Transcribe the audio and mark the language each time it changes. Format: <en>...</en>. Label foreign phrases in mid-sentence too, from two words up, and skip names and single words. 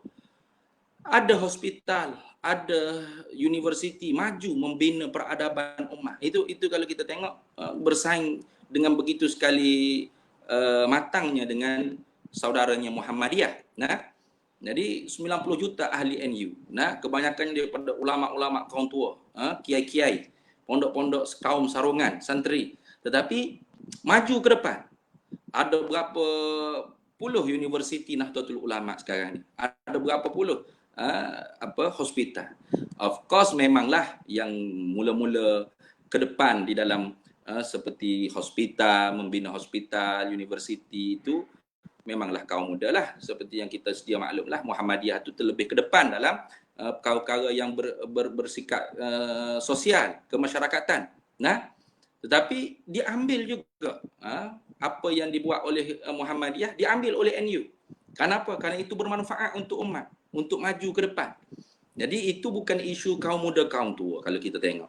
<ms>Ada hospital, ada universiti maju membina peradaban ummah. Itu kalau kita tengok bersaing dengan begitu sekali matangnya dengan saudaranya Muhammadiyah. Jadi 90 juta ahli NU. Kebanyakan daripada ulama-ulama kaum tua, kiai-kiai, pondok-pondok kaum sarungan, santri. Tetapi maju ke depan. Ada berapa puluh universiti Nahdlatul Ulama sekarang ni. Ada berapa puluh hospital.</ms> <en>Of course</en> <ms>memanglah yang mula-mula ke depan di dalam seperti hospital, membina hospital, universiti itu memanglah kaum muda lah. Seperti yang kita sedia maklumlah, Muhammadiyah itu terlebih ke depan dalam perkara yang bersikap sosial, kemasyarakatan. Nah, tetapi diambil juga apa yang dibuat oleh Muhammadiyah diambil oleh NU. Kenapa? Kerana itu bermanfaat untuk umat, untuk maju ke depan. Jadi itu bukan isu kaum muda kaum tua kalau kita tengok.</ms>